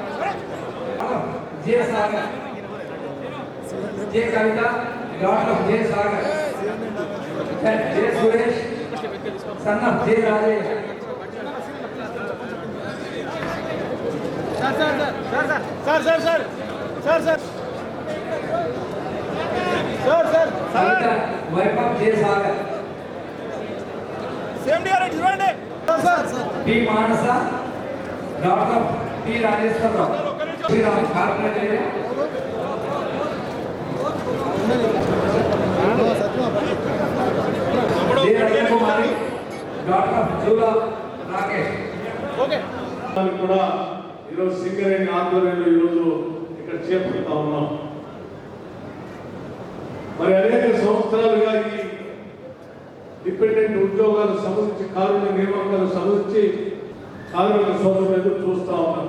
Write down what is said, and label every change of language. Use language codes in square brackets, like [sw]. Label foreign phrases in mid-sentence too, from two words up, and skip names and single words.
[te] जे सागर जे कविता डॉक्टर जे सागर जे सुरेश [en] son of [te] जे राजेश सर वैभव जे सागर पी मानसा डॉक्टर पी राजेश्वर राव श्रीराम कार्पोरेट కన్యాకుమారి డాక్టర్ జూలా రాకేష్. దానికి కూడా ఈరోజు సింగరేణి ఆధ్వర్యంలో ఈరోజు ఇక్కడ చేపడతా ఉన్నాం. మరి అనేక సంవత్సరాలుగా ఈ డిపెండెంట్ ఉద్యోగాలు సంబంధించి కార్మిక నియామకాలు సంబంధించి కార్మిక సోదరులు చూస్తా ఉన్నాం.